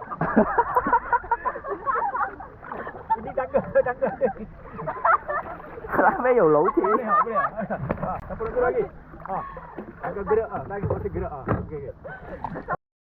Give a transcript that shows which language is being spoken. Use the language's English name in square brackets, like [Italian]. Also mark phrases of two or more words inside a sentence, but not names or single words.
[Malay] Ini tangga. [Chinese] 那边有楼梯。好，不了。啊，再不能过来。 [Malay] 啊，tangga gerak ah, lagi kuasa gerak ah. Okey.